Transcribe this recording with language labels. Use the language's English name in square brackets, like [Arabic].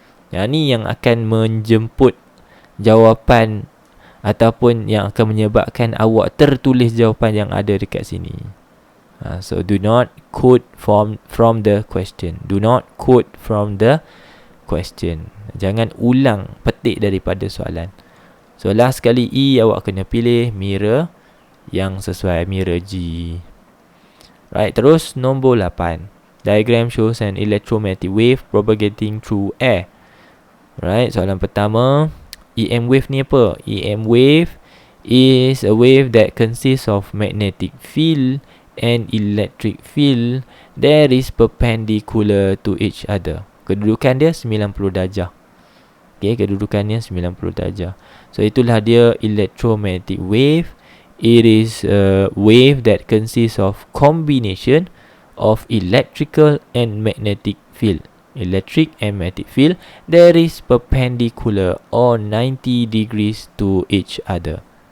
[Malay] Yang ni yang akan menjemput jawapan ataupun yang akan menyebabkan awak tertulis jawapan yang ada dekat sini. [English] So do not quote from the question. Do not quote from the question. [Malay] Jangan ulang petik daripada soalan. So last sekali E, awak kena pilih mirror yang sesuai, mirror G. Right, terus nombor 8. [English] Diagram shows an electromagnetic wave propagating through air. Right, [Malay] soalan pertama, [English] EM wave [Malay] ni apa? [English] EM wave is a wave that consists of magnetic field and electric field that is perpendicular to each other. [Malay] Kedudukan dia 90 darjah. Okay, kedudukannya 90 darjah. So itulah dia electromagnetic wave. [English] It is a wave that consists of combination of electrical and magnetic field. Electric and magnetic field that is perpendicular or 90 degrees to each other.